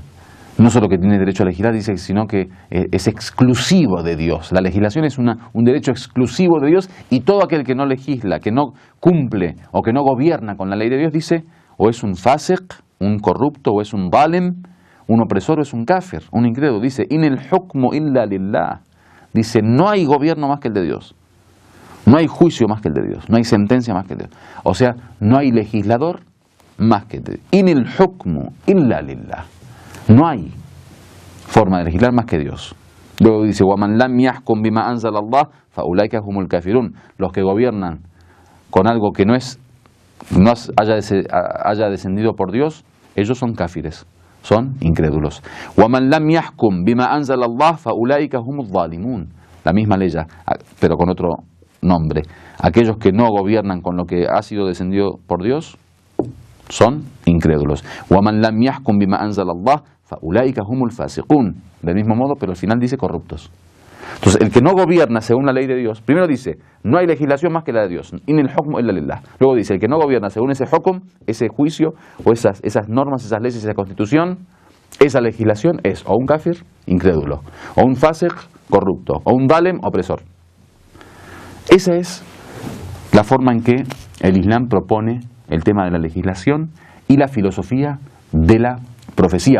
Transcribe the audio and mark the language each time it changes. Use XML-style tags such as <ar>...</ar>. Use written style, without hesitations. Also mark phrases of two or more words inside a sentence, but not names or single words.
<es>No solo que tiene derecho a legislar, dice, sino que es exclusivo de Dios. La legislación es un derecho exclusivo de Dios, y todo aquel que no legisla, que no cumple o que no gobierna con la ley de Dios, dice, o es un fasiq, un corrupto, o es un zalem, un opresor, o es un kafir, un incrédulo.</es> <ar>Dice, إن الحكم إلا لله.</ar> <es>Dice, no hay gobierno más que el de Dios. No hay juicio más que el de Dios. No hay sentencia más que el de Dios. O sea, no hay legislador más que el de Dios.</es> <ar>إن الحكم إلا لله.</ar> <es>No hay forma de legislar más que Dios. Luego dice,</es> <ar>وَمَنْ لَمْ يَحْكُمْ بِمَا أَنزَلَ اللَّهُ فَأُولَٰئِكَ هُمُ الْكَافِرُونَ.</ar> <es>Los que gobiernan con algo que no haya descendido por Dios, ellos son cáfires, son incrédulos.</es> <ar>وَمَنْ لَمْ يَحْكُمْ بِمَا أَنزَلَ اللَّهُ فَأُولَٰئِكَ هُمُ الظَّالِمُونَ.</ar> <es>La misma ley, pero con otro nombre. Aquellos que no gobiernan con lo que ha sido descendido por Dios son incrédulos.</es> <ar>وَمَنْ لَمْ يَحْكُمْ بِمَا أَنزَلَ اللَّهُ فَأُولَٰئِكَ هُمُ الْفَاسِقُونَ.</ar> <es>Del mismo modo, pero al final dice corruptos. Entonces, el que no gobierna según la ley de Dios, primero dice, no hay legislación más que la de Dios.</es> <ar>إن الحكم إلا لله.</ar> <es>Luego dice, el que no gobierna según ese hukum, ese juicio, o esas normas, esas leyes, esa constitución, esa legislación es o un kafir, incrédulo, o un fasiq, corrupto, o un zalem, opresor. Esa es la forma en que el Islam propone el tema de la legislación y la filosofía de la profecía.</es>